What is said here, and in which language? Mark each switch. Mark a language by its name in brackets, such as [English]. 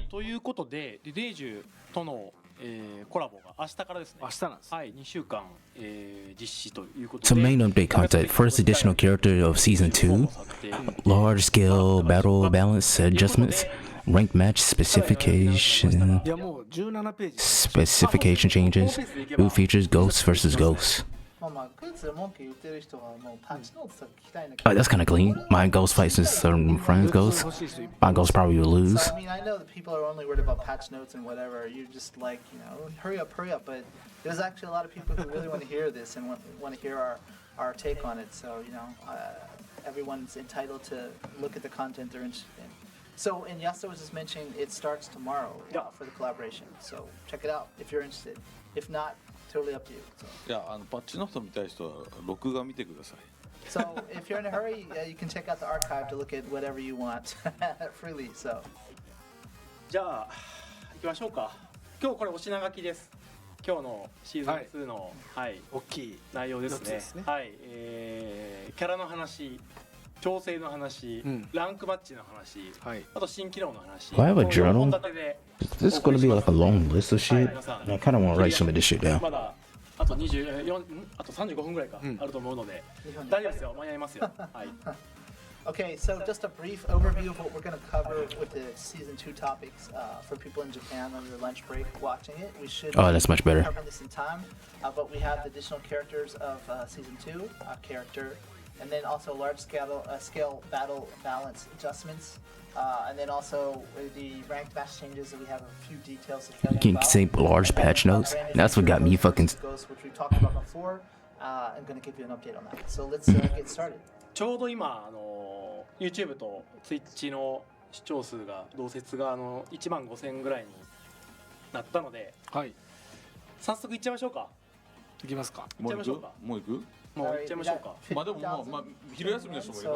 [Japanese] い、ということで、リレージュとの、コラボが明日からですね。明日なんです。はい、2週間、実施ということで。 [English] So main update content, first additional character of season 2, large scale battle balance adjustments, ranked match specification, [Japanese] いやもう17ページ。 [English] specification changes, new features ghosts versus ghosts. [Japanese] まあグッズで文句言ってる人はもうパッチノートとか聞きたいんだけ [English] Oh, that's kind of clean. My ghost fights with certain friends ghosts. My ghost probably will lose. So, I mean, I know that people are only worried about patch notes and whatever. You're just like, hurry up. But there's actually a lot of people who really want to hear this and want to hear our take on it. So, everyone's entitled to look at the content they're interested in. So, and Yasuo was just mentioning it starts tomorrow for the collaboration. So, check it out if you're interested. If not, totally up to you. So. [Japanese] いやパッチノート見たい人は録画見てください。 [English] So if you're in a hurry, you can check out the archive to look at whatever you want freely. So [Japanese] じゃあ行きましょうか。今日これお品書きです。今日のシーズン2の、はい大きい内容ですね。四つですね。はい、キャラの話、調整の話、ランクマッチの話、はい。あと新機能の話。 [English] Do I have a journal? [Japanese] 本立てで [English] Is this going to be like a long list of shit? I kind of want to write some of this shit down. [Japanese] まだあと24、あと35分ぐらいか、あると思うので、大丈夫ですよ、間に合いますよ。はい。 [English] okay, so just a brief overview of what we're going to cover with the season 2 topics for people in Japan on their lunch break watching it. We should Oh, that's much better. cover this in time, but we have the additional characters of season 2 character, and then also large scale battle balance adjustments. And then also the ranked match changes that we have a few details to tell you Can about. say large patch notes. That's what got me fucking. Ghosts, which we talked about before. I'm going to give you an update on that. So let's get started. [Japanese] ちょうど今YouTube と Twitch の視聴数が同説が15,000ぐらいになったので、はい。早速いっちゃいましょうか。いきますか。いっちゃいましょうか。もう行く？もう行っちゃいましょうか。まあでもまあ昼休みの人もいるか